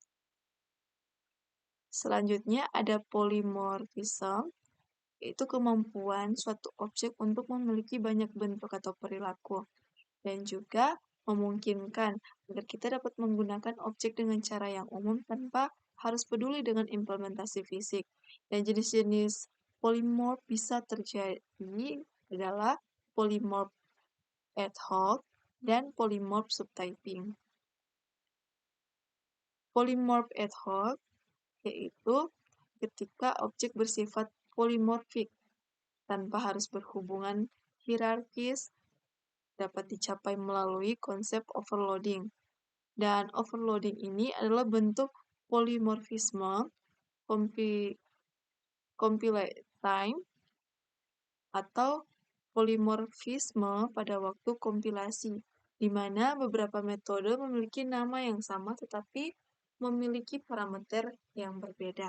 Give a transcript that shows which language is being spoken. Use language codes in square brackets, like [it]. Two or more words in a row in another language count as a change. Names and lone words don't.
[id] Selanjutnya ada polymorphism, yaitu kemampuan suatu objek untuk memiliki banyak bentuk atau perilaku, dan juga memungkinkan agar kita dapat menggunakan objek dengan cara yang umum tanpa harus peduli dengan implementasi fisik. Dan jenis-jenis polymorph bisa terjadi adalah [en] polymorph ad hoc [id] dan [en] polymorph subtyping. Polymorph ad hoc [id] yaitu ketika objek bersifat polimorfik tanpa harus berhubungan hierarkis, dapat dicapai melalui konsep overloading. Dan overloading ini adalah bentuk polimorfisme [en] compilate time [id] atau polimorfisme pada waktu kompilasi, di mana beberapa metode memiliki nama yang sama tetapi memiliki parameter yang berbeda.